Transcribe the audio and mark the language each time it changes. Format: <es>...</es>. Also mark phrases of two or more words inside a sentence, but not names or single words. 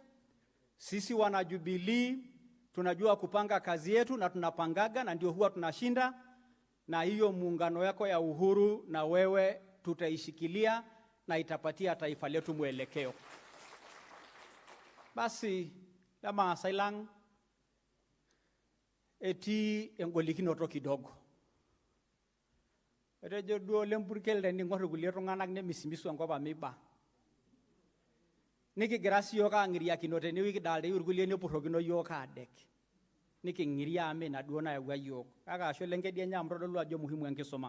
<sw>Sisi wana Jubilee tunajua kupanga kazi yetu na tunapangaga na ndio huwa tunashinda, na hiyo muungano yako ya uhuru na wewe tutaishikilia na itapatia taifa letu mwelekeo. Basi kama</sw> <mas>sailang eti engolikinoto kidogo. Etejo duo lempurkel tening'or kulie tung'anak nemisimisu enkop amiba. Nikigira siyiok aang'iriakino tenewueji kidolta irkulie nepurrokino yiok aadek. Niking'iria ame naduo nayawua yiok. Kake ashe lenkedienye amu todolu ajo muhimu enkisuma.</mas>